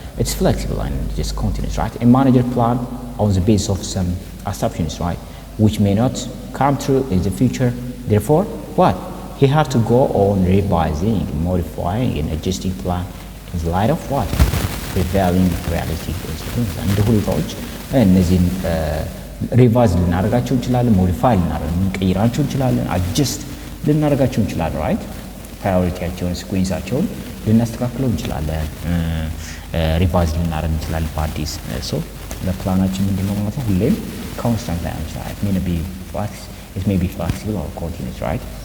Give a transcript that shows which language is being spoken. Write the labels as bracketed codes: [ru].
[en] It's flexible and just continuous, right? A manager plan on the basis of some assumptions, right, which may not come true in the future. Therefore, what? He has to go on revising, modifying and adjusting plan in the light of what? Prevailing reality. [am] እንደ ሁኔታዎች እነዚህን ሪቫይዝ ልናደርጋቸው እንችላለን፣ ሞዲፋይ ልናደርጋቸው እንችላለን፣ አጀስት ልናደርጋቸው እንችላለን ራይት ፕራዮሪቲያቸውን ሲኩዌንሳቸውን ልናስተካክለው እንችላለን ሪቫይዝ ልናደርግ እንችላለን በአዲስ ሶ ለፕላናችን ምንድነው ማለት ነው ሁሌም ኮንስታንት ላይ አንችላለን [en] it may be flexible or continuous right